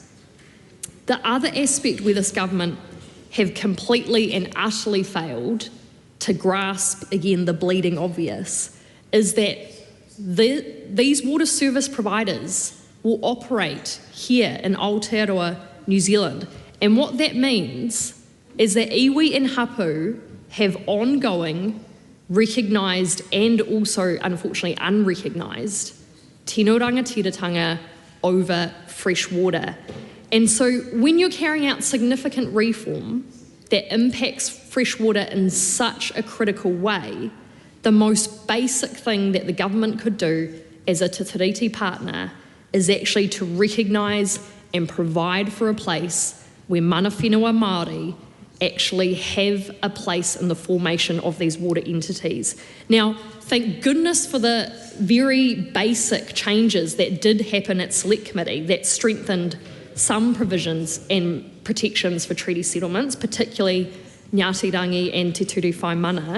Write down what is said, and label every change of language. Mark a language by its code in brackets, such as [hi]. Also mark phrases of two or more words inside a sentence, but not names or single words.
[en] The other aspect where this government have completely and utterly failed to grasp, again, the bleeding obvious, is that these water service providers will operate here in Aotearoa, New Zealand. And what that means is that iwi and hapu have ongoing, recognised and also, unfortunately, unrecognised [mi] tino rangatiratanga [en] over fresh water. And so when you're carrying out significant reform that impacts fresh water in such a critical way, the most basic thing that the government could do as a [mi] te tiriti [en] partner is actually to recognise and provide for a place where [mi] mana whenua Māori [en] actually have a place in the formation of these water entities. Now, thank goodness for the very basic changes that did happen at Select Committee that strengthened some provisions and protections for treaty settlements, particularly Ngāti Rangi and Te Ture Whai Mana.